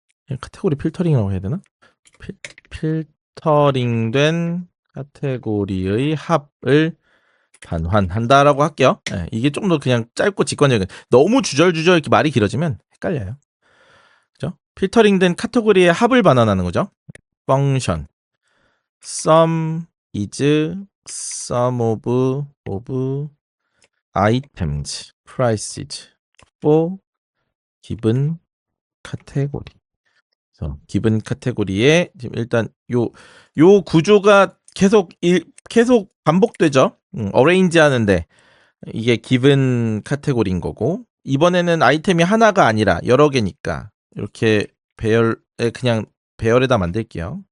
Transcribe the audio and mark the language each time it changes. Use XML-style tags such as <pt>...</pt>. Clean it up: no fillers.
<ko>그냥 카테고리 필터링이라고 해야 되나? 필터링된 카테고리의 합을 반환한다라고 할게요. 네, 이게 좀 더 그냥 짧고 직관적인, 너무 주절주절 이렇게 말이 길어지면 헷갈려요. 그죠? 필터링된 카테고리의 합을 반환하는 거죠.</ko> <en>펑션 sum is sum of items prices for given category.</en> <ko>그래서 given 카테고리에 지금 일단 요 구조가 계속 반복되죠. 어레인지 하는데 이게 given 카테고리인 거고, 이번에는 아이템이 하나가 아니라 여러 개니까 이렇게 그냥 배열에다 만들게요.</ko>